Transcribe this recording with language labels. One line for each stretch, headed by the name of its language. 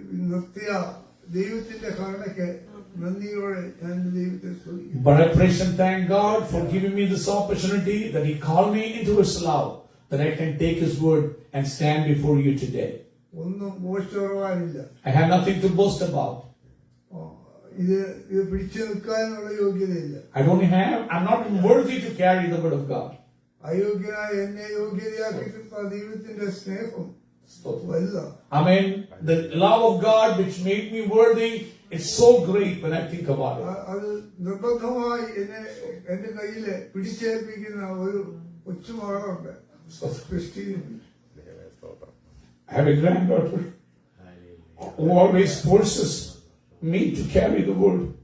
Malayalam: നിർത്തിയ ദൈവത്തിന്റെ കരുണയ്ക്ക് നന്ദിയോടെ ഞാൻ ദൈവത്തെ സ്തുതിക്കുന്നു.
English: But I praise and thank God for giving me this opportunity that He called me into His love, that I can take His word and stand before you today.
Malayalam: ഒന്നും മോശമാവാനില്ല.
English: I have nothing to boast about.
Malayalam: ഇത് പിടിച്ചു നിൽക്കാനുള്ള യോഗ്യതയില്ല.
English: I'm not worthy to carry the word of God.
Malayalam: അയോഗ്യനായ എന്നെ യോഗ്യതയാക്കി ദൈവത്തിന്റെ സ്നേഹം വലുതാണ്.
English: Amen. The love of God which made me worthy is so great when I think about it.
Malayalam: അത് നിർബന്ധമായി എന്റെ കയ്യില് പിടിച്ചേൽപ്പിക്കുന്ന ഒരു കൊച്ചുമകളുണ്ട്, Christine.
English: I have a granddaughter who always forces me to carry the word.